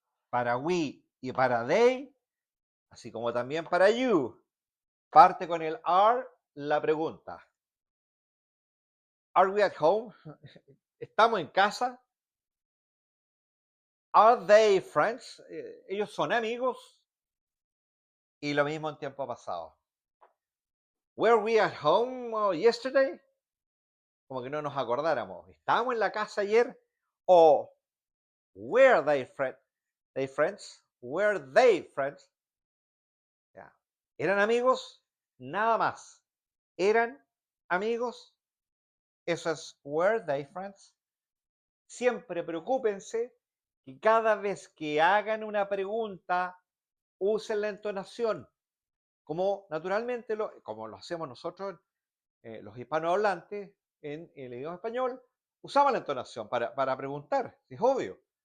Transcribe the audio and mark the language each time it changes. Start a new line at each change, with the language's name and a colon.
Spanish: Para we y para they, así como también para you, parte con el are la pregunta.
English: Are we at home?
Spanish: ¿Estamos en casa?
English: Are they friends?
Spanish: ¿Ellos son amigos? Y lo mismo en tiempo pasado.
English: Were we at home yesterday?
Spanish: Como que no nos acordáramos. ¿Estábamos en la casa ayer?
English: O were they friends? Were they friends?
Spanish: Ya. ¿Eran amigos? Nada más. ¿Eran amigos? Eso es
English: were they friends.
Spanish: Siempre preocúpense que cada vez que hagan una pregunta, usen la entonación. Como naturalmente como lo hacemos nosotros, los hispanohablantes, en el idioma español, usamos la entonación para preguntar, es obvio.